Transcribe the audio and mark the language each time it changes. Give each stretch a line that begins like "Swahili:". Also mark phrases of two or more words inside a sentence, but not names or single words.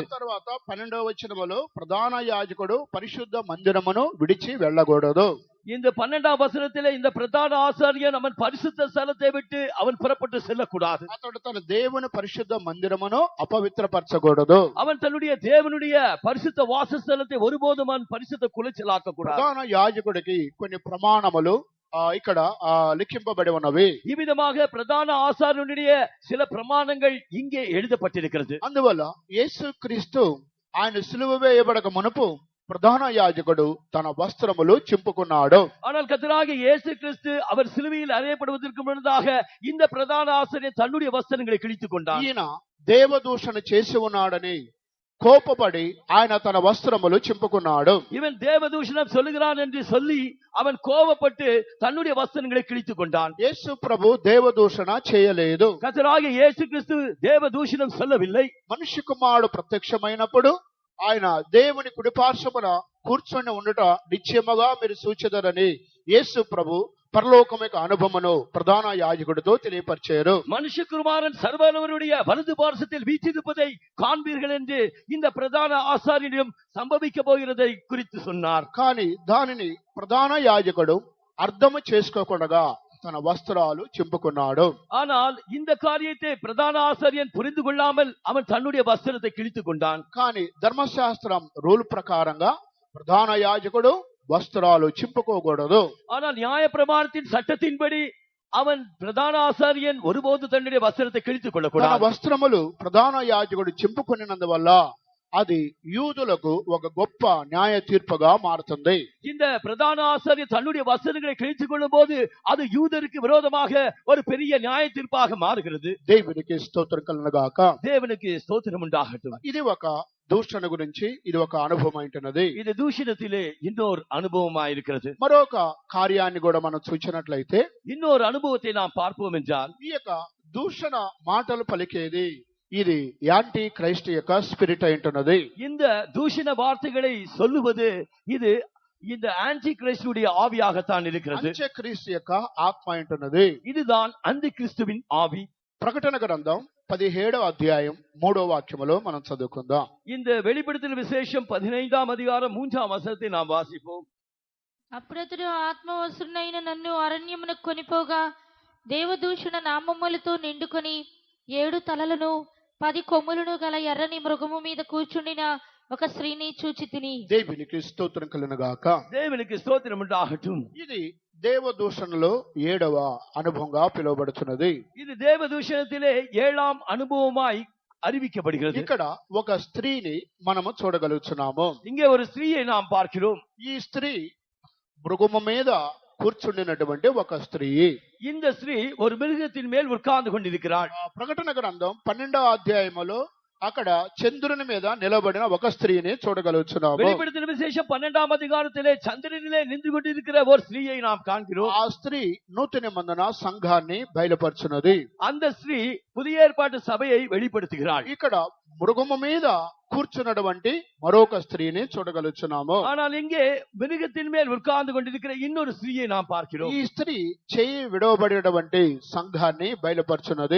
Telugu: ఆ తర్వాత 12వ వచనములో ప్రధాన యాజకుడు పరిశుద్ధ మందిరమును విడిచి వెళ్ళకూడదు.
Tamil: இந்த 12ஆம் வசனத்திலே இந்த பிரதான ஆசாரியன் அவன் பரிசுத்த ஸ்தலத்தை விட்டு அவன் புறப்பட்டு செல்லக்கூடாது.
Telugu: అతడు తన దేవుని పరిశుద్ధ మందిరమును అపవిత్రపరచకూడదు.
Tamil: அவன் தன்னுடைய தேவனுடைய பரிசுத்த வாசஸ்தலத்தை ஒருபோதும் அவன் பரிசுத்த குலைச்சலாக்க கூடாது.
Telugu: ప్రధాన యాజకుడికి కొన్ని ప్రమాణములు ఇక్కడ లిఖింపబడి ఉన్నవి.
Tamil: இவ்விதமாக பிரதான ஆசாரியனுடைய சில பிரமாணங்கள் இங்கே எழுதப்பட்டிருக்கிறது.
Telugu: అందువల్ల యేసుక్రీస్తు ఆయన సిలువ వేయబడక మునుపు ప్రధాన యాజకుడు తన వస్త్రములు చింపుకున్నాడు.
Tamil: ஆனால் கர்த்தராகிய இயேசு கிறிஸ்து அவர் சிலுவையில் அறையப்படுவதற்கு முன்னதாக இந்த பிரதான ஆசாரியன் தன்னுடைய வஸ்திரங்களை கிழித்துக் கொண்டார்.
Telugu: ఈయన దేవదూషణ చేసి ఉన్నాడని కోపపడి ఆయన తన వస్త్రములు చింపుకున్నాడు.
Tamil: இவன் தேவதூஷணம் சொல்லுகிறான் என்று சொல்லி அவன் கோபப்பட்டு தன்னுடைய வஸ்திரங்களை கிழித்துக் கொண்டான்.
Telugu: యేసు ప్రభు దేవదూషణ చేయలేదు.
Tamil: கர்த்தராகிய இயேசு கிறிஸ்து தேவதூஷணம் சொல்லவில்லை.
Telugu: మనిషి కుమారుడు ప్రత్యక్షమైనప్పుడు ఆయన దేవుని కుడిపార్శ్వమున కూర్చొని ఉండుట నిశ్చయముగా మీరు సూచెదరని యేసు ప్రభు పరలోకం యొక్క అనుభవమును ప్రధాన యాజకుడితో తెలియపరిచారు.
Tamil: மனுஷகுமாரன் சர்வவல்லவருடைய வலது பார்சத்தில் வீற்றிருப்பதை காண்பீர்கள் என்று இந்த பிரதான ஆசாரியனிடம் சம்பவிக்க போகிறதை குறித்து சொன்னார்.
Telugu: కానీ దానిని ప్రధాన యాజకుడు అర్థము చేసుకోకుండా తన వస్త్రాలు చింపుకున్నాడు.
Tamil: ஆனால் இந்த காரியத்தை பிரதான ஆசாரியன் புரிந்து கொள்ளாமல் அவன் தன்னுடைய வஸ்திரத்தை கிழித்துக் கொண்டான்.
Telugu: కానీ ధర్మశాస్త్రం రూల్ ప్రకారంగా ప్రధాన యాజకుడు వస్త్రాలు చింపుకోకూడదు.
Tamil: ஆனால் நியாய பிரமாணத்தின் சட்டத்தின்படி அவன் பிரதான ஆசாரியன் ஒருபோது தன்னுடைய வஸ்திரத்தை கிழித்துக்
Telugu: తన
Tamil: கொள்ளக்கூடாது.
Telugu: వస్త్రములు ప్రధాన యాజకుడు చింపుకున్నందువల్ల అది యూదులకు ఒక గొప్ప న్యాయ తీర్పుగా మారుతుంది.
Tamil: இந்த பிரதான ஆசாரியர் தன்னுடைய வஸ்திரங்களை கிழித்துக் கொள்ளும் போது அது யூதருக்கு விரோதமாக ஒரு பெரிய நியாய தீர்ப்பாக மாறுகிறது.
Telugu: దేవునికి స్తోత్రం కలుగుగాక.
Tamil: தேவனுக்கு ஸ்தோத்திரம் உண்டாகட்டும்.
Telugu: ఇది ఒక దూషణ గురించి, ఇది ఒక అనుభవం అంటున్నది.
Tamil: இது தூஷணத்திலே இன்னொரு அனுபவமாயிருக்கிறது.
Telugu: మరొక కార్యాన్ని కూడా మనం చూసినట్లయితే
Tamil: இன்னொரு அனுபவத்தை நாம் பார்ப்போம் என்றால்
Telugu: ఈ యొక్క దూషణ మాటలు పలికేది ఇది
English: anti Christ
Telugu: యొక్క స్పిరిట్ అంటున్నది.
Tamil: இந்த தூஷண வார்த்தைகளை சொல்லுவது இது இந்த ஆன்டி கிறிஸ்துடைய ஆவியாகத்தான் இருக்கிறது.
Telugu: అంత్య క్రీస్తు యొక్క ఆత్మ అంటున్నది.
Tamil: இதுதான் அந்தி கிறிஸ்துவின் ஆவி.
Telugu: ప్రకటన గ్రంథం 17వ అధ్యాయం 3వ వాక్యములో మనం చదువుకుందాం.
Tamil: இந்த வெளிப்படுத்தல் விசேஷம் 15ஆம் அதிகாரம் 3ஆம் வசனத்தை நாம் வாசிப்போம்.
Telugu: అప్పుడతడు ఆత్మవసునైన నన్ను అరణ్యమున కొనిపోగా దేవదూషణ నామములతో నిండుకొని 7 తలలను 10 కొమ్ములను గల ఎర్రని మృగము మీద కూర్చుండిన ఒక స్త్రీని చూచితిని. దేవునికి స్తోత్రం కలుగుగాక.
Tamil: தேவனுக்கு ஸ்தோத்திரம் உண்டாகட்டும்.
Telugu: ఇది దేవదూషణలో 7వ అనుభవంగా పిలువబడుతున్నది.
Tamil: இது தேவதூஷணத்திலே 7ஆம் அனுபவமாய் அறிவிக்கப்படுகிறது.
Telugu: ఇక్కడ ఒక స్త్రీని మనము చూడగలుగుతున్నాము.
Tamil: இங்கே ஒரு ஸ்திரீயை நாம் பார்க்கிறோம்.
Telugu: ఈ స్త్రీ మృగము మీద కూర్చుండినటువంటి ఒక స్త్రీ.
Tamil: இந்த ஸ்திரீ ஒரு மிருகத்தின் மேல் உட்கார்ந்து கொண்டிருக்கிறாள்.
Telugu: ప్రకటన గ్రంథం 12వ అధ్యాయములో అక్కడ చంద్రుని మీద నిలబడిన ఒక స్త్రీని చూడగలుగుతున్నాము.
Tamil: வெளிப்படுத்தல் விசேஷம் 12ஆம் அதிகாரத்திலே சந்திரனிலே நின்று கொண்டிருக்கிற ஒரு ஸ்திரீயை நாம் காண்கிறோம்.
Telugu: ఆ స్త్రీ నూతన నిబంధన సంఘాన్ని బయలుపరుచున్నది.
Tamil: அந்த ஸ்திரீ புதிய ஏற்பாட்டு சபையை வெளிப்படுத்துகிறாள்.
Telugu: ఇక్కడ మృగము మీద కూర్చున్నటువంటి మరొక స్త్రీని చూడగలుగుతున్నాము.
Tamil: ஆனால் இங்கே மிருகத்தின் மேல் உட்கார்ந்து கொண்டிருக்கிற இன்னொரு ஸ்திரீயை நாம் பார்க்கிறோம்.
Telugu: ఈ స్త్రీ చేయి విడవబడినటువంటి సంఘాన్ని బయలుపరుచున్నది.